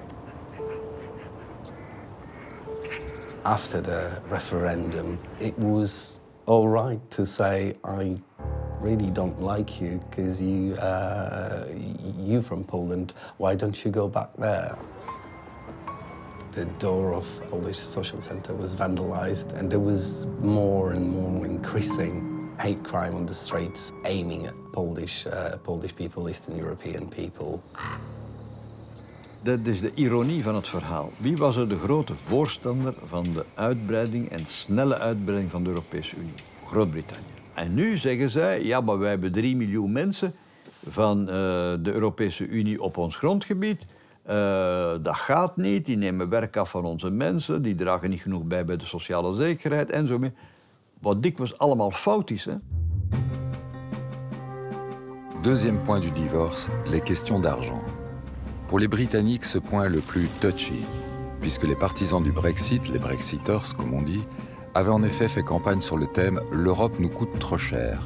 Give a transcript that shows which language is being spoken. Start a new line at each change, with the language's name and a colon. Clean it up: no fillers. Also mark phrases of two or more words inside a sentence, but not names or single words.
English: After the referendum, it was all right to say, I really don't like you because you're from Poland. Why don't you go back there? The door of Polish Social Center was vandalized and there was more and more increasing hate crime on the streets aiming at Polish people, Eastern European people.
Dutch: Dat is de ironie van het verhaal. Wie was er de grote voorstander van de uitbreiding en snelle uitbreiding van de Europese Unie? Groot-Brittannië. En nu zeggen zij, ja, maar wij hebben 3 miljoen mensen van de Europese Unie op ons grondgebied. Dat gaat niet, die nemen werk af van onze mensen, die dragen niet genoeg bij de sociale zekerheid en zo meer. Wat dikwijls allemaal fout is, hè?
French: Deuxième point du divorce, les questions d'argent. Pour les Britanniques, ce point est le plus touchy, puisque les partisans du Brexit, les Brexiters comme on dit, avaient en effet fait campagne sur le thème « L'Europe nous coûte trop cher ».